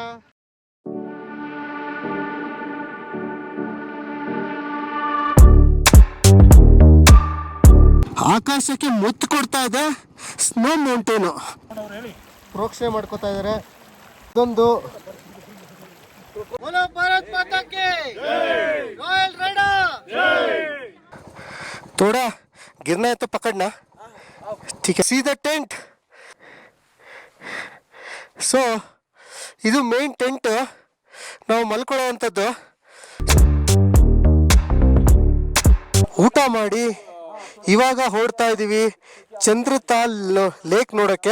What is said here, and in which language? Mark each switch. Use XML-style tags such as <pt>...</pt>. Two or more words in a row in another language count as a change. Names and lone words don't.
<kn>ಆಕಾಶಕ್ಕೆ ಮುತ್ತು ಕೊಡ್ತಾ ಇದೆ</kn> <en>snow mountain.</en> <kn>ಪ್ರೋಕ್ಷಣೆ ಮಾಡ್ಕೋತಾ ಇದಾರೆ. ಇದೊಂದು ಭಾರತ್ ಮಾತಾಕ್ಕೆ</kn> <en>royal rider.</en> <hi>थोड़ा गिरना है तो पकड़ना, ठीक है.</hi> <en>see the tent.</en> <kn>ಸೊ ಇದು</kn> <en>main tent,</en> <kn>ನಾವು ಮಲ್ಕೊಳ್ಳೋವಂಥದ್ದು. ಊಟ ಮಾಡಿ ಇವಾಗ ಹೊರಡ್ತಾ ಇದ್ದೀವಿ ಚಂದ್ರತಾಲ್ ಲೇಕ್ ನೋಡೋಕ್ಕೆ.</kn>